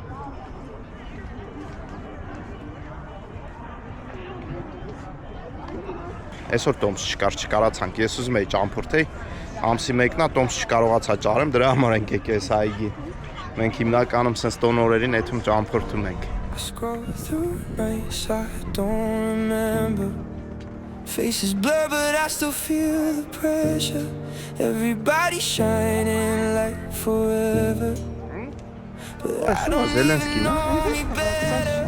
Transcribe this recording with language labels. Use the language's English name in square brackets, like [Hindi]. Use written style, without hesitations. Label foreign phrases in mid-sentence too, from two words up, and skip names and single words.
[Armenian] Այսօր տոմս չկարացանք, ես ուզում էի ճամփորդեի, ամսի մեկնա տոմս չկարողացա ճարեմ, դրա համար ենք եկել այս այգի։ Մենք հիմնականում սենց տոնորերին այդում ճամփորդում ենք։ [English] Faces blur, but I still feel the pressure. Everybody shining like forever. But I don't know any better.